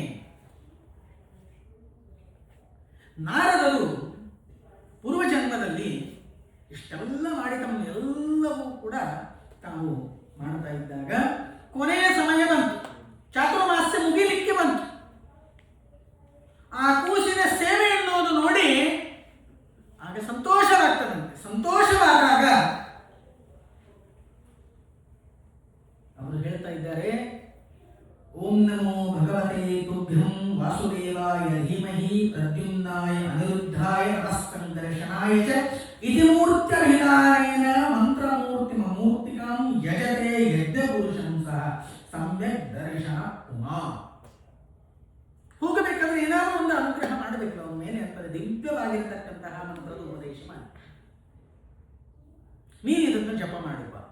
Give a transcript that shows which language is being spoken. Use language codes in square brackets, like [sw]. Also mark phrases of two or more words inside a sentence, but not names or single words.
[kn] ನಾರದರು ಪೂರ್ವಜನ್ಮದಲ್ಲಿ ಇಷ್ಟೆಲ್ಲ ಮಾಡಿ ತಮ್ಮೆಲ್ಲವೂ ಕೂಡ ತಾವು ಮಾಡ್ತಾ ಇದ್ದಾಗ ಕೊನೆಯ ಸಮಯ ಬಂತು, ಚಾತುರ್ಮಾಸ್ಯ ಮುಗಿಲಿಕ್ಕೆ ಬಂತು. ಆ ಕೂಸಿನ ಸೇವೆ ಎನ್ನುವುದು ನೋಡಿ ಆಗ ಸಂತೋಷವಾಗ್ತದಂತೆ. ಸಂತೋಷವಾದಾಗ ಅವರು ಹೇಳ್ತಾ ಇದ್ದಾರೆ, [sa] ಓಂ ನಮೋ ಭಗವತೆ ತುಭ್ಯಂ ವಾಸುದೇವಾಯ ಧೀಮಹಿ ಪ್ರದ್ಯುಮ್ನಾಯ ಅನಿರುದ್ಧಾಯ ನಮಸ್ಕಂದರ್ಶನಾಯ ಚ ಇತಿ ಮೂರ್ತ್ಯಭಿಧಾನೇನ ಮಂತ್ರಮೂರ್ತಿಮೂರ್ತಿಕಾಂ ಯಜತೆ ಯಜ್ಞಪುರುಷಂ ಸಹ ಸಮ್ಯಕ್ ದರ್ಶನ ಉಮಾ. [kn] ಹೋಗಬೇಕಾದ್ರೆ ಏನಾದರೂ ಒಂದು ಅನುಗ್ರಹ ಮಾಡಬೇಕು ಅವನ ಮೇಲೆ ಅಂತಂದ್ರೆ ದಿವ್ಯವಾಗಿರ್ತಕ್ಕಂತಹ ಮಂತ್ರದ ಉಪದೇಶ ಮಾಡಿ, ನೀನು ಇದನ್ನು ಜಪ ಮಾಡಿಪ್ಪ.